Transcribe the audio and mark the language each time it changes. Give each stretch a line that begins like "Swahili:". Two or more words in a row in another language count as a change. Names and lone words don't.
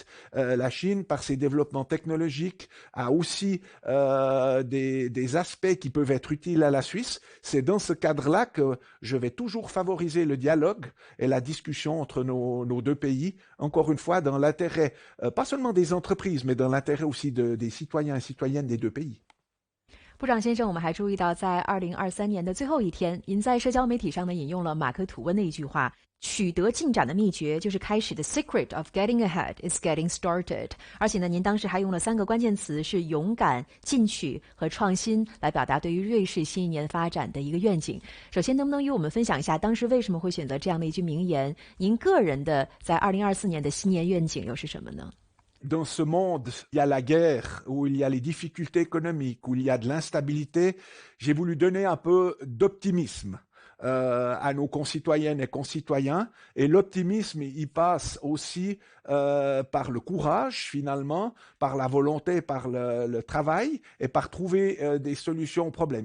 French: La Chine, par ses développements technologiques, a aussi des aspects qui peuvent être utiles à la Suisse. C'est dans ce cadre-là que je vais toujours favoriser le dialogue et la discussion entre nos deux pays, encore une fois, dans l'intérêt, pas seulement des entreprises, mais dans l'intérêt aussi des citoyens et citoyennes des deux pays.
Chinese: 部长先生，我们还注意到，在2023年的最后一天，您在社交媒体上呢引用了马克·吐温的一句话：“取得进展的秘诀就是开始的
English: secret of getting ahead is getting started。”
Chinese: 而且呢，您当时还用了3个关键词是勇敢、进取和创新，来表达对于瑞士新一年发展的一个愿景。首先，能不能与我们分享一下当时为什么会选择这样的一句名言？您个人的在2024年的新年愿景又是什么呢？
French: Dans ce monde, il y a la guerre, où il y a les difficultés économiques, où il y a de l'instabilité, j'ai voulu donner un peu d'optimisme à nos concitoyennes et concitoyens. Et l'optimisme, il passe aussi par le courage, finalement, par la volonté, par le travail et par trouver des solutions aux problèmes.